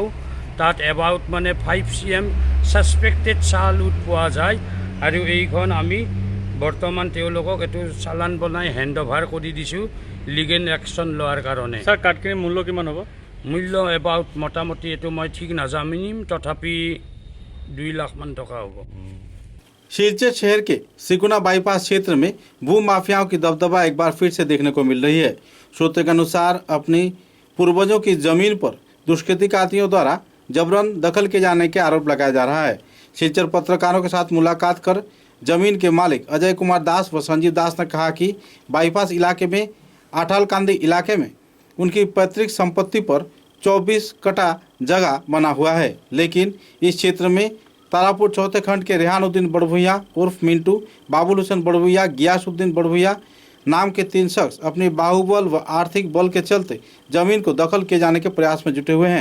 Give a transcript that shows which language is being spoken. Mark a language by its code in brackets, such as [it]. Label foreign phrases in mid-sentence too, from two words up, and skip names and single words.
[as] তাত এবাউট 5 cm ছাছপেক্টেড চাহ লুট পোৱা যায়, আৰু এইখন আমি বৰ্তমান তেওঁলোকক এইটো চালান বনাই [en] hand over [as] কৰি দিছোঁ [en] legal action [as] লোৱাৰ কাৰণে। স্যার কাঠখিনিৰ মূল্য কিমান হ'ব? মূল্য এবাউট মোটামুটি এইটো মই ঠিক নাজানিম, তথাপি 2 লাখ মান টকা হ'ব। [hi] सिलचर शहर के सिकुना बाईपास क्षेत्र में भू माफियाओं की दबदबा एक बार फिर से देखने को मिल रही है। सूत्र के अनुसार अपनी पूर्वजों की जमीन पर दुष्कृतिकारियों द्वारा जबरन दखल किए जाने के आरोप लगाया जा रहा है। सिलचर पत्रकारों के साथ मुलाकात कर जमीन के मालिक अजय कुमार दास व संजीव दास ने कहा कि बाईपास इलाके में आठालकांदी इलाके में उनकी पैतृक संपत्ति पर 24 कटा जगह बना हुआ है, लेकिन इस क्षेत्र में तारापुर चौथे खंड के रेहानुद्दीन बड़भुइया उर्फ मिंटू, बाबुल हुसैन बड़भुइया, गियासुद्दीन बड़भुइया नाम के 3 शख्स अपने बाहुबल व आर्थिक बल के चलते जमीन को दखल किए जाने के प्रयास में जुटे हुए हैं।